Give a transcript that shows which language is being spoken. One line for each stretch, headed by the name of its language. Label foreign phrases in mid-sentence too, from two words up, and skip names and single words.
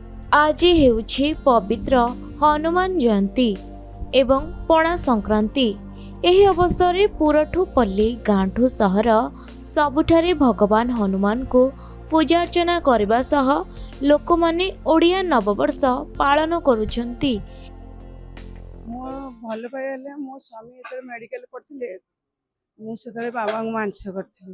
Odia: ଆଜି ହେଉଛି ପବିତ୍ର ହନୁମାନ ଜୟନ୍ତୀ ଏବଂ ପଣା ସଂକ୍ରାନ୍ତି। ଏହି ଅବସରରେ ପୁରଠୁ ପଲ୍ଲୀ ଗାଁଠୁ ସହର ସବୁଠାରେ ଭଗବାନ ହନୁମାନଙ୍କୁ ପୂଜାର୍ଚ୍ଚନା କରିବା ସହ ଲୋକମାନେ ଓଡ଼ିଆ ନବବର୍ଷ ପାଳନ କରୁଛନ୍ତି। ମୋ ଭଲ ପାଇବା ହେଲେ ମୋ ସ୍ୱାମୀ ଯେତେବେଳେ ମେଡ଼ିକାଲ ପଡ଼ିଥିଲେ ମୁଁ ସେତେବେଳେ ବାବାଙ୍କୁ ମାନସିକ କରିଥିଲି।